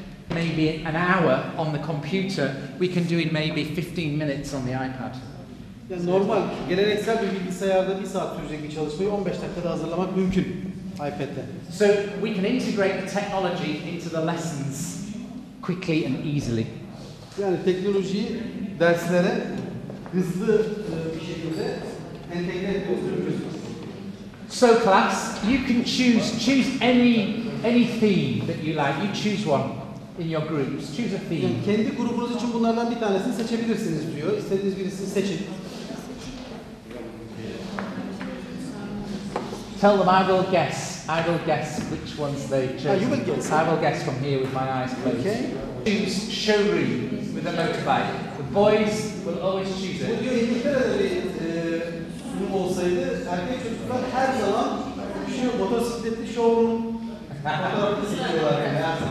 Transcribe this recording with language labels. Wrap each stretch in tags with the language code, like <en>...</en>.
<en>Maybe an hour on the computer, we can do in maybe 15 minutes on the iPad.</en> <tr>Yani normal, geleneksel bir bilgisayarda 1 saat sürecek bir çalışmayı 15 dakikada hazırlamak mümkün iPad'de.</tr> <en>So we can integrate the technology into the lessons quickly and easily.</en> <tr>Yani teknolojiyi derslere hızlı bir şekilde entegre etmemiz mümkün.</tr> <en>So class, you can choose any theme that you like. You choose one in your groups. Choose a theme.</en> <tr>Yani kendi grubunuz için bunlardan bir tanesini seçebilirsiniz diyor. İstediğiniz birisini seçin.</tr> <en>Tell them I will guess which ones they've chosen. You will guess. I will guess from here with my eyes closed. Okay. Choose showroom with a motorbike. The boys will always choose</en> <tr>Bu</tr> <en>it.</en> <tr>diyor İngiltere'de bir sunum olsaydı erkek çocuklar her zaman şu motosikletli showroom fotoğrafını seçiyorlar yani.</tr>